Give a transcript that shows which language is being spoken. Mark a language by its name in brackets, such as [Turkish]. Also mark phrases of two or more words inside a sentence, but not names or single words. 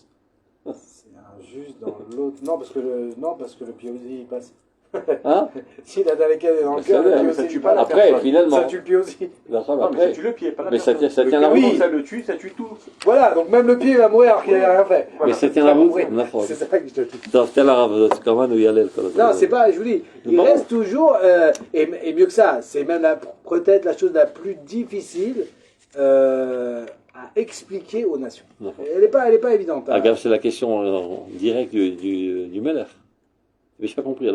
[French] C'est injuste dans l'autre. Non, parce que le pied aussi il passe. Hein? Si la daleket est dans le cœur, le pied ça aussi tue il pas la passe. Après, personne. finalement. Ça tue le pied aussi. Non, mais ça tue le pied, pas la Mais ça personne. tient la oui. route. Ça le tue, ça tue tout. Voilà, donc même le pied va mourir alors qu'il n'a rien fait. Mais ça tient la route. C'est ça que je te dis. [Hebrew] טוב, תן לרב, כמובן הוא יעלה לכל [French] Non, c'est pas, je vous dis, il Non. reste toujours, et mieux que ça, c'est même peut-être la chose la plus difficile à expliquer aux nations. Non. Elle n'est pas évidente. Hein. Regarde, c'est la question directe du Melech. Mais je n'ai pas compris.